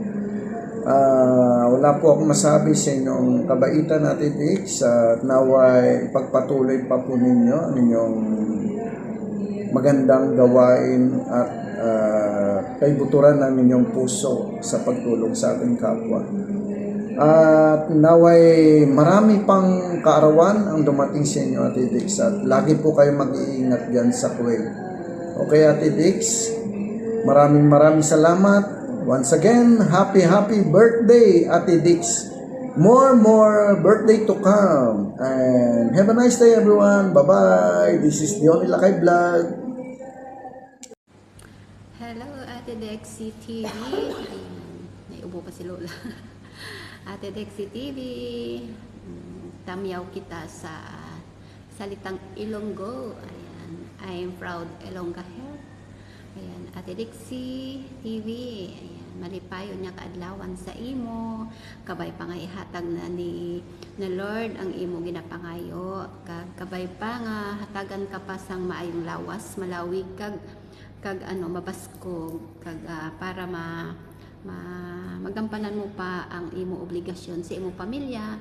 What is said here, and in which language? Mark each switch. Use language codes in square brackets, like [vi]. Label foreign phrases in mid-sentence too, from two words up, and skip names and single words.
[tl] Wala po akong masabi sa inyong kabaitan Ate Dix at naway pagpatuloy pa po ninyo ang inyong magandang gawain at kaibuturan ng inyong puso sa pagtulong sa ating kapwa. At naway marami pang kaarawan ang dumating sa inyo Ate Dix at lagi po kayo mag-iingat dyan sa Kuwait. Okay Ate Dix, maraming salamat. [en] Once again, happy birthday Ate Dix. More birthday to come. And have a nice day everyone. Bye-bye. This is the Only Lakay Vlog. Hello Ate Dexy TV. [hil] Naiubo pa si Lola. Ate Dexy TV, tamyaw kita sa salitang Ilonggo. Ayan, [en] I am proud Ilongga hair. Ayan, Ate Dexy TV. [hil] Ayan, malipayo niya kaadlawan sa imo. Kabay pa nga ihatag na ni Lord ang imo ginapangayo. Kabay pa nga hatagan ka pa sang maayong lawas, malawig kag mabaskog kag para magampanan mo pa ang imo obligasyon sa imo pamilya.